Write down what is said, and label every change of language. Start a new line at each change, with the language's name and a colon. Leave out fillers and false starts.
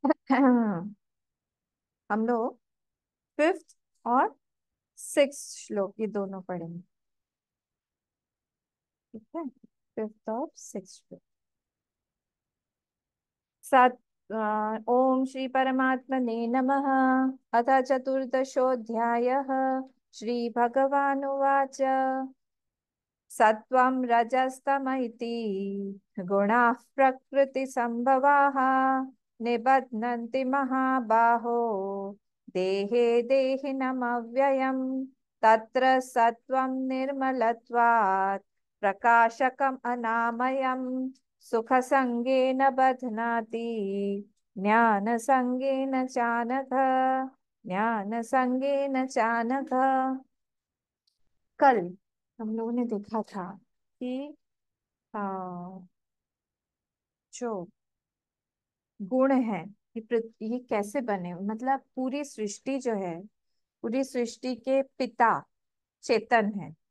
Hindi: हम लोग फिफ्थ और सिक्स श्लोक ये दोनों पढ़ेंगे, ठीक है? फिफ्थ और सिक्स श्लोक।
Sanskrit: सत ओम श्री परमात्मने नमः। अथ चतुर्दशोऽध्यायः। श्री भगवानुवाच सत्वं रजस्तम इति गुणाः प्रकृतिसम्भवाः निबध्नन्ति महाबाहो देहे देहिनमव्ययम्। तत्र सत्वं निर्मलत्वात् प्रकाशकम् अनामयम् सुखसङ्गेन बध्नाति ज्ञानसङ्गेन चानघ। ज्ञानसङ्गेन चानघ।
Hindi: कल हम लोगों ने देखा था कि आ, जो गुण है ये कैसे बने, मतलब पूरी सृष्टि जो है, पूरी सृष्टि के पिता चेतन है,